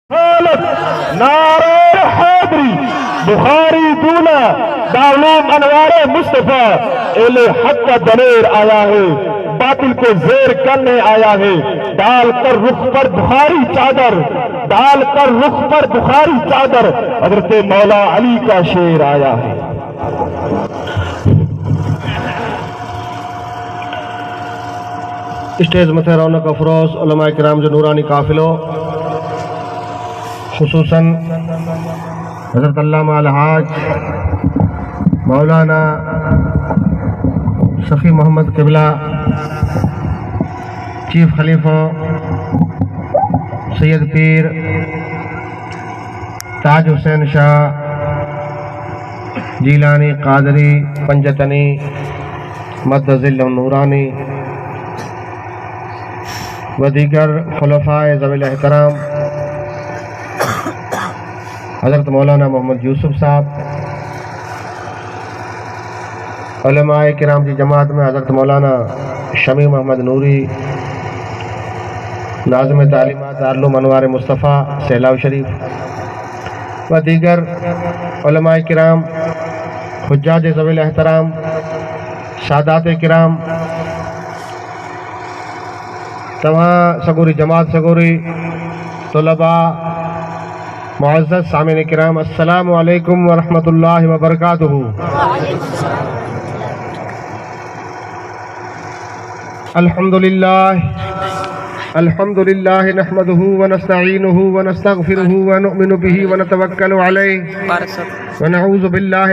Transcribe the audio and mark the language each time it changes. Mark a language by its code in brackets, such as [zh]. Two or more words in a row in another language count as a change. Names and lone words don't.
[hi] नारे हैदरी बुखारी दूल्हा दारूम अनवारे मुस्तफा एले हक का दलेर आया है, बातिल को जेर करने आया है। डाल कर रुख पर बुखारी चादर, डाल कर रुख पर बुखारी चादर, हजरत मौला अली का शेर आया है। [sd] स्टेज मथे रौनक अफरोज उलमा किराम जो नूरानी काफिलो, खुसूसन हज़रत अल्लामा अलहाज मौलाना सफ़ी मोहम्मद क़िबला, चीफ खलीफा सैयद पीर ताज हुसैन शाह जीलानी कादरी पंजतनी मद्दज़िल नूरानी व दीगर खुलफाए ज़वील एहतराम, हज़रत मौलाना मोहम्मद यूसुफ साहब, [hi] उलमाए किराम की जमात में हज़रत मौलाना शमी मोहम्मद नूरी, नाज़िम तालीमात दारुल अनवार मुस्तफ़ा सैलाव शरीफ व दीगर उलमाए किराम, हुज्जाज ज़वील एहतराम, सादात किराम, तमाम सगोरी जमात सगोरी तलबा मुअज़्ज़ज़ सामिन किराम, [ar] السلام عليكم ورحمة الله وبركاته. الحمد لله نحمده ونستعينه ونستغفره ونؤمن به ونتوكل عليه ونعوذ بالله